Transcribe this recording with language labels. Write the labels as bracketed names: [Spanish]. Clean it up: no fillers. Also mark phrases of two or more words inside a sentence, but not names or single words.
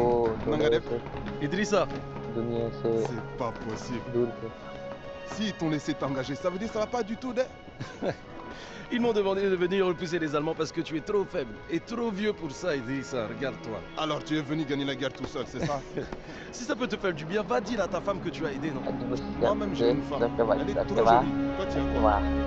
[French] Idrissa, [Hindi] दुनिया से [French] C'est pas possible. [Hindi] दूर थे [French] Si ils t'ont laissé t'engager, ça veut dire que ça va pas du tout, d'être. ils m'ont demandé de venir repousser les Allemands parce que tu es trop faible et trop vieux pour ça, Idrissa. Regarde-toi. Alors tu es venu gagner la guerre tout seul, c'est ça? Si ça peut te faire du bien, va dire à ta femme que tu as aidé, non? Moi-même j'ai une femme. Elle est trop jolie. Toi tu as quoi?